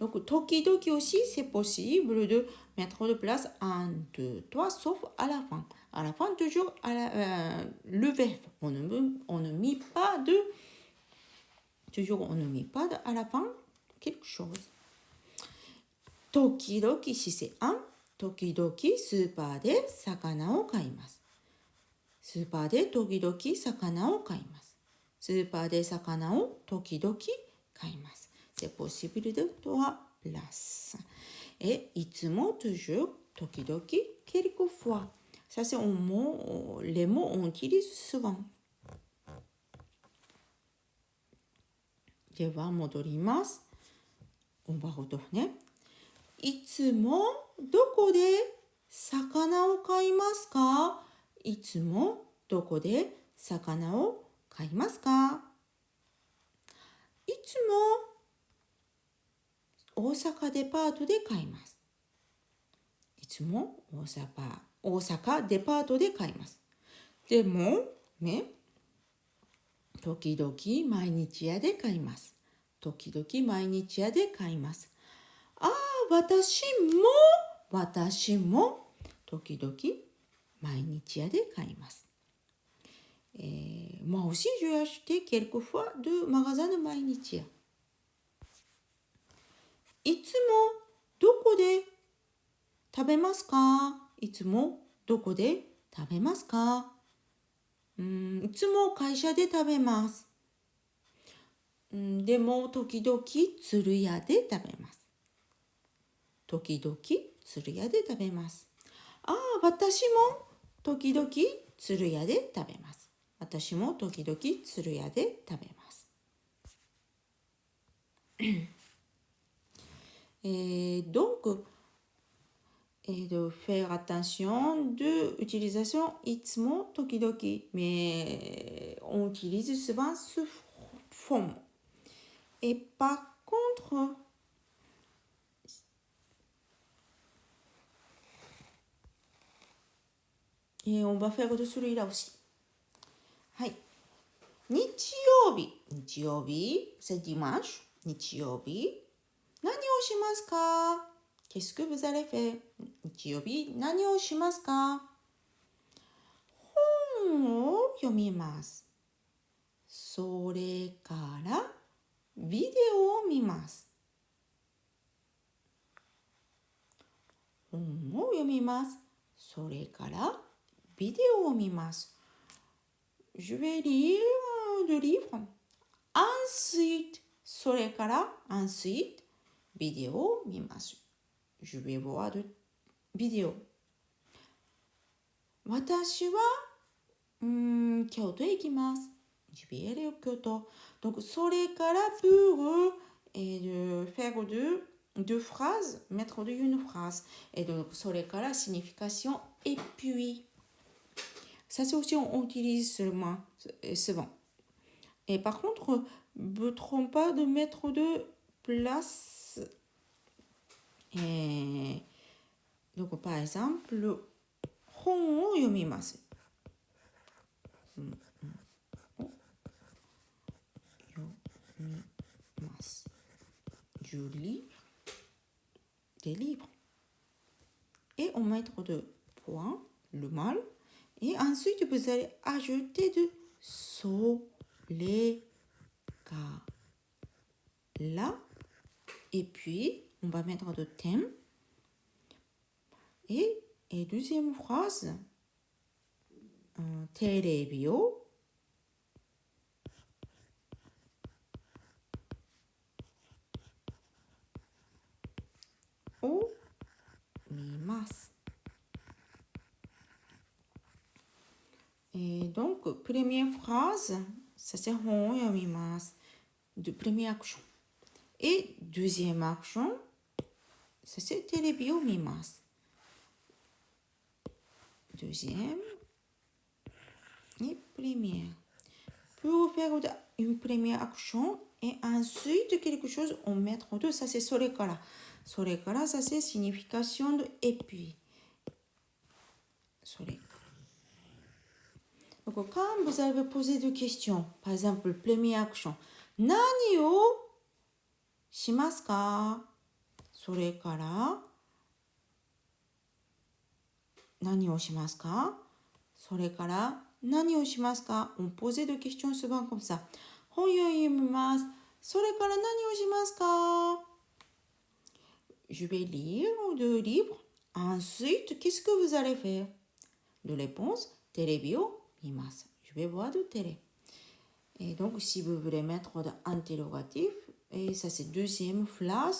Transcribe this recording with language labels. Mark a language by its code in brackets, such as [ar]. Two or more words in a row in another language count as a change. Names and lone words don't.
[fr] Donc, tokidoki aussi, c'est possible de mettre de place 1, 2, 3, sauf à la fin. À la fin, toujours le verbe. On ne met pas de... Toujours, on ne met pas de, à la fin quelque chose. Tokidoki, si c'est 1, [ja] tokidoki, スーパーで魚を買います。スーパーで時々魚を買います。スーパーで魚を時々買います。 [fr] C'est possible de trois places. Et いつも toujours, 時々, quelquefois. Ça c'est un mot, les mots on utilise souvent. [ja] では戻ります。 [fr] On va retourner. [ja] いつもどこで魚を買いますか？いつもどこで魚を買いますか？いつも大阪デパートで買います。いつも大阪デパートで買います。でもね、時々毎日屋で買います。時々毎日屋で買います。ああ、私も時々毎日屋で買います。 [fr] moi aussi, je vais acheter quelquefois de magasins de 毎日屋。 [ja] いつもどこで食べますか？いつもどこで食べますか？いつも会社で食べます。でも時々鶴屋で食べます。時々鶴屋で食べます。ああ、私も時々鶴屋で食べます。私も時々鶴屋で食べます。 [fr] Donc, de faire attention de l'utilisation [ja] いつも時々, [fr] mais on utilise souvent ce forme. Et par contre, et on va faire de celui-là aussi. [ja] はい。日曜日、 [fr] c'est dimanche. [ja] 日曜日、何をしますか？ [fr] Qu'est-ce que vous allez faire? [ja] 日曜日、何をしますか？本を読みます。それからビデオを見ます。本を読みます。それからビデオを見ます。 [fr] Je vais lire le livre. Ensuite, それから ensuite, [ja] ビデオを見ます。 [fr] Je vais voir de vidéo. [ja] 私は京都へ行きます。 [fr] Je vais aller au Kyoto. Donc, それから pour faire deux phrases, mettre de une phrase. Et donc, それから signification et puis. Ça, c'est aussi, on utilise souvent. Et par contre, ne trompe pas de mettre de place. Et donc, par exemple, [ja] 本を読みます。 [fr] Je lis des livres. Et on met de points, le mal. Et ensuite, vous allez ajouter de それから. Et puis, on va mettre de thème. Et deuxième phrase, [ja] テレビを見ます。 [fr] Et donc, première phrase, ça c'est [ja] 本を読みます。 [fr] De première action. Et deuxième action, ça c'est [ja] テレビを見ます。 [fr] Deuxième et première. Pour faire une première action et ensuite quelque chose, on met deux. Ça c'est [ja] それから。それから、 [fr] ça c'est signification de et puis. それから。Donc, quand vous avez posé des questions, par exemple, première action, [ja] 何をしますか？それから何をしますか？それから何をしますか？ [fr] On posait de questions souvent comme ça. [ja] 本を読みます。それから何をしますか？ [fr] Je vais lire le livre. Ensuite, qu'est-ce que vous allez faire? De réponse, [ja] テレビを見ます。 [fr] Je vais voir de télé. Et donc, si vous voulez mettre d'interrogatif, et ça c'est deuxième phrase.